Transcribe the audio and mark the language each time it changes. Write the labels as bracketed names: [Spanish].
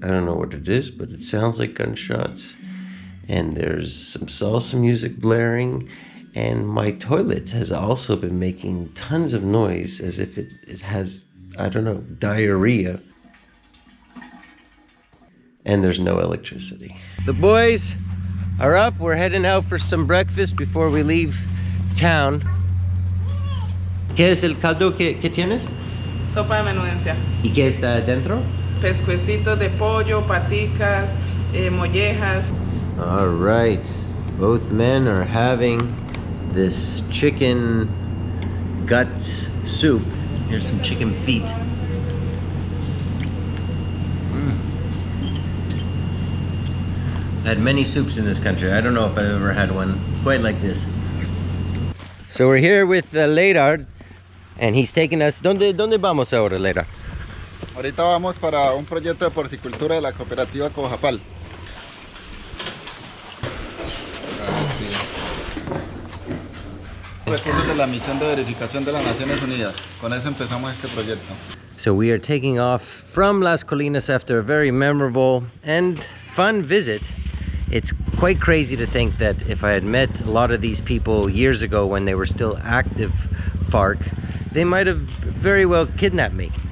[English] I don't know what it is, but it sounds like gunshots. And there's some salsa music blaring, and my toilet has also been making tons of noise as if it has, I don't know, diarrhea. And there's no electricity. The boys are up. We're heading out for some breakfast before we leave town. [Spanish] ¿Qué es el caldo que tienes? Sopa de menudencia. ¿Y qué está dentro? Pescuecitos de pollo, paticas, mollejas. [English] All right, both men are having this chicken gut soup. Here's some chicken feet. I've had many soups in this country. I don't know if I've ever had one quite like this. So we're here with Leidard, and he's taking us. [Spanish] ¿Dónde vamos ahora, Leidard? Ahorita vamos para un proyecto de porcicultura de la cooperativa Cojapal. Recursos de la misión de verificación de las Naciones Unidas. Con eso empezamos este proyecto. [English] So we are taking off from Las Colinas after a very memorable and fun visit. It's quite crazy to think that if I had met a lot of these people years ago when they were still active FARC, they might have very well kidnapped me.